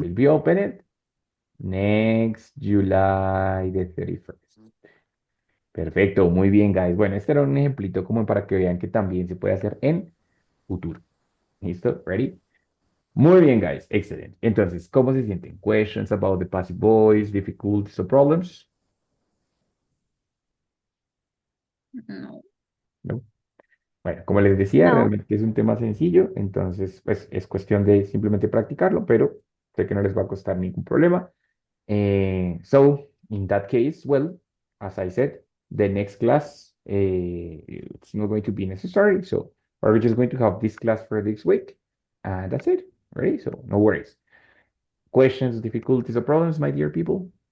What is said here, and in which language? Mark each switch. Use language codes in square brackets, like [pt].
[en] will be opened next July the 31st. [es] Perfecto, muy bien, guys. Bueno, este era un ejemplito como para que vean que también se puede hacer en futuro. ¿Listo? ¿Ready? Muy bien, guys. Excellent. Entonces, ¿cómo se sienten? [en] Questions about the passive voice, difficulties or problems? [es] No. No. Bueno, como les decía, No. realmente es un tema sencillo, entonces, pues es cuestión de simplemente practicarlo, pero sé que no les va a costar ningún problema. [en] So, in that case, well, as I said, the next class, it's not going to be necessary. So, we're just going to have this class for this week, and that's it. Right? So, no worries. Questions, difficulties, or problems, my dear people?